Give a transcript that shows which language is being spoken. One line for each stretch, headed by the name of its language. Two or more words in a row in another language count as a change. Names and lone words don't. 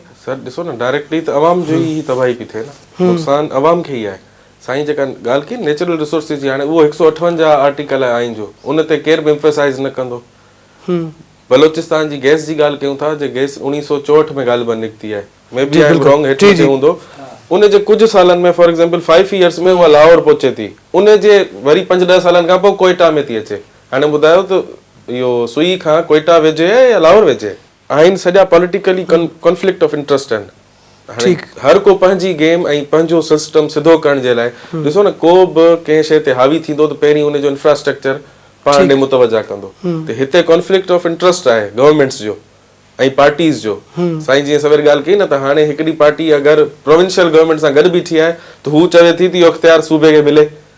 Sindhi: सर ॾिसो न डायरेक्टली त अवाम जो ई तबाही पई थिए न नुक़सानु अवाम खे ई आहे साईं जेका ॻाल्हि की
English: natural resources
Sindhi: जी हाणे उहो 158 आर्टिकल आहे आइन जो उन ते केर बि एम्फेसाइज़ न कंदो बलोचिस्तान जी गैस जी ॻाल्हि कयूं था जे गैस 1964 में ॻाल्हि बि निकिती आहे
English: maybe I am wrong
Sindhi: हेठि मथे हूंदो उन जे कुझु सालनि में
English: for example 5 years
Sindhi: में उहा लाहौर पहुचे थी उन जे वरी 5-10 सालनि खां पोइ कोयटा में थी अचे हाणे ॿुधायो त इहो सुई खां कोयटा वेझे या लाहौर वेझे आहिनि सॼा
English: politically conflict of interest
Sindhi: आहिनि हाणे हर को पंहिंजी गेम ऐं पंहिंजो सिस्टम सिधो करण जे लाइ ॾिसो न को बि कंहिं शइ ते हावी थींदो त पहिरीं उनजो इंफ्रास्ट्रक्चर पाण ॾे मुतवजा कंदो त हिते
English: conflict of interest
Sindhi: आहे गवर्नमेंट्स जो ऐं पार्टीज़ जो साईं जीअं सवेर ॻाल्हि कई न त हाणे हिकिड़ी पार्टी अगरि
English: provincial government
Sindhi: सां गॾु बीठी आहे त हू चवे थी त इहो इख्तियार सूबे खे मिले